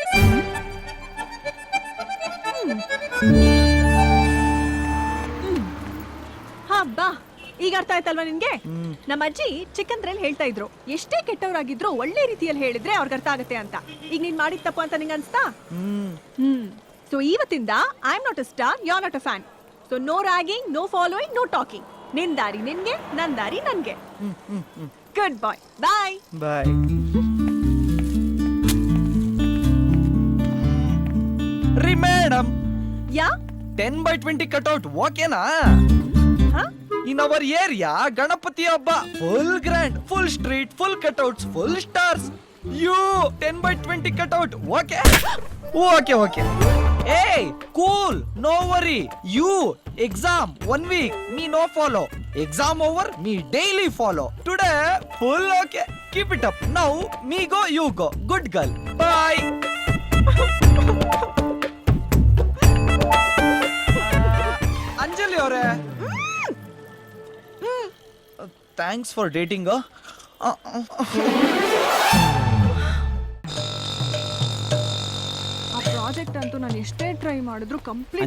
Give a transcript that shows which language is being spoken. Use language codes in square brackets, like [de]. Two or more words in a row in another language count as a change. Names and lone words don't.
[kn] ಹಾ ಬಾ, ಈಗ ಅರ್ಥ ಆಯ್ತಲ್ವಾ ನಿನ್ಗೆ? ನಮ್ಮ ಅಜ್ಜಿ ಚಿಕ್ಕಂದ್ರಲ್ಲಿ ಹೇಳ್ತಾ ಇದ್ರು, ಎಷ್ಟೇ ಕೆಟ್ಟವರಾಗಿದ್ರು ಒಳ್ಳೆ ರೀತಿಯಲ್ಲಿ ಹೇಳಿದ್ರೆ ಅವ್ರಿಗೆ ಅರ್ಥ ಆಗತ್ತೆ ಅಂತ. ಈಗ ನೀನ್ ಮಾಡಿದ ತಪ್ಪು ಅಂತ ನಿಂಗೆ ಅನ್ಸ್ತಾ? ಸೊ ಇವತ್ತಿಂದ [en] I am not a star, you are not a fan. So no ragging, no following, no talking. [kn] ನಿನ್ ದಾರಿ ನಿನ್ಗೆ, ನನ್ ದಾರಿ ನನ್ಗೆ. [en] Good boy, bye Bye. ರೀ ಮೇಡಮ್, ಯಾ 10x20 cutout okay na? ಹಾ? In our area [kn] ಗಣಪತಿ ಹಬ್ಬ [en] full grand, full street, full cutouts, full stars. You 10x20 cutout okay? Okay okay. Hey cool, no worry. You exam 1 week, me no follow. Exam over, me daily follow. Today full okay. Keep it up. Now me go, you go. Good girl. Bye. ಅಂಜಲಿ ಅವರೇ, thanks for dating. [kn] ಆ ಪ್ರಾಜೆಕ್ಟ್ ಅಂತೂ ನಾನು ಎಷ್ಟೇ ಟ್ರೈ ಮಾಡಿದ್ರು ಕಂಪ್ಲೀಟ್